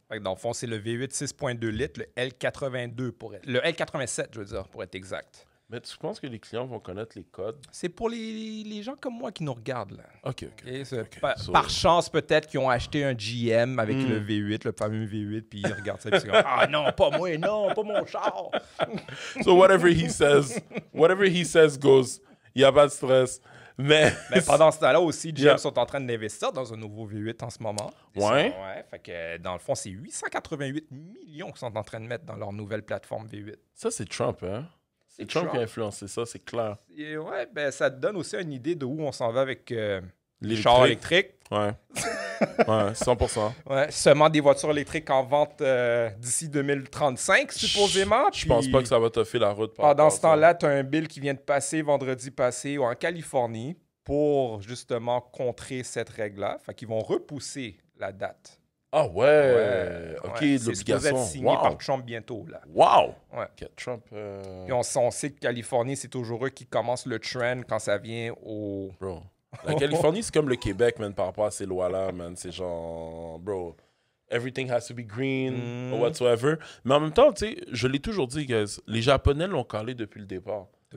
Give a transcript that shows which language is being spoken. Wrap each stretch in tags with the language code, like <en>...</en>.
<fr>Dans le fond, c'est le V8 6.2 litres, le L82 le L87, je veux dire, pour être exact. Mais tu penses que les clients vont connaître les codes? C'est pour les gens comme moi qui nous regardent, là. OK. Par chance, peut-être, qu'ils ont acheté un GM avec le V8, le fameux V8, puis ils regardent ça et ils disent « Ah non, pas moi, non, pas mon char! »</fr> <en>So whatever he says goes.</en> <fr>Il n'y a pas de stress. Mais pendant ce temps-là aussi, GM sont en train d'investir dans un nouveau V8 en ce moment. Ouais. Fait que dans le fond, c'est 888 millions qu'ils sont en train de mettre dans leur nouvelle plateforme V8. Ça, c'est Trump, hein? C'est Trump qui a influencé ça, c'est clair. Et ouais, ça te donne aussi une idée de où on s'en va avec les chars électriques. Ouais. Ouais, 100%. Ouais, seulement des voitures électriques en vente d'ici 2035, supposément. Je pense pas que ça va toffer la route. Pendant ce temps-là, tu as un bill qui vient de passer vendredi passé en Californie pour justement contrer cette règle-là. Fait qu'ils vont repousser la date. Ah ouais. OK, de l'obligation. C'est supposé être signé par Trump bientôt, là. Wow! Ouais. Okay, Trump... Et on sait que Californie, c'est toujours eux qui commencent le trend quand ça vient au... Bro, la Californie, c'est comme le Québec, man, par rapport à ces lois-là, man. C'est genre...</fr> <en>Bro, everything has to be green or whatsoever.</en> <fr>Mais en même temps, tu sais, je l'ai toujours dit, guys, les Japonais l'ont calé depuis le départ.</fr>